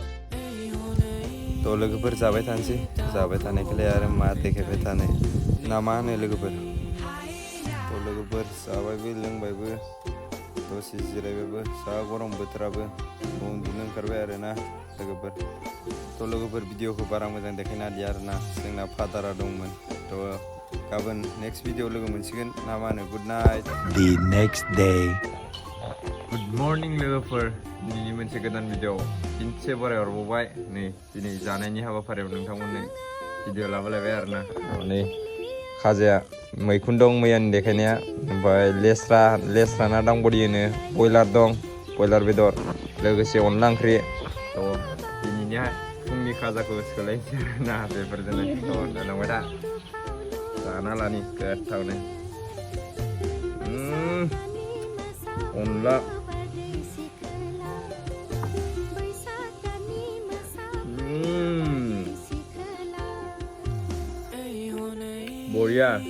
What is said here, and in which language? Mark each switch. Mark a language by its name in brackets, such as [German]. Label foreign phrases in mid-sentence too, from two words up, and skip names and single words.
[Bodo] थ' लोगोफोर जाबाय थानोसै जाबाय थानायखौलाय आरो मा देखायबाय थानो ना मा होनो लोगोफोर थ' लोगोफोर जाबायबो लोंबायबो दसे जिरायबायबो जा गरम बोथोराबो उन्दुनो ओंखारबाय आरोना लोगोफोर थ' लोगोफोर भिडिअखौ बारा मोजां देखायनो हादिया आरोना जोंना फादारा दंमोन थ' गाबोन [English] next video [Bodo] लोगो मोनसिगोन ना मा होनो [English] good night The next day. good morning [Bodo] लोगोफोर दिनै मोनसे गोदान भिडिअ फिनसे बरायहरबावबाय नै दिनै जानायनि हाबाफारियाव नोंथांमोननो भिडिअ लाबोलायबाय आरोना नै खाजाया मैखुन दं मैयानि देखायनाया ओमफ्राय लेस्रा ना दांबडि होनो बयलार दं बयलार बेदर लोगोसे अनला ओंख्रि थ' दिनैनि फुंनि खाजाखौ सोलायनोसै आरोना बेफोरजोंनो थ' जालांबाय था जाना लानि गोथावनो अनला बरिया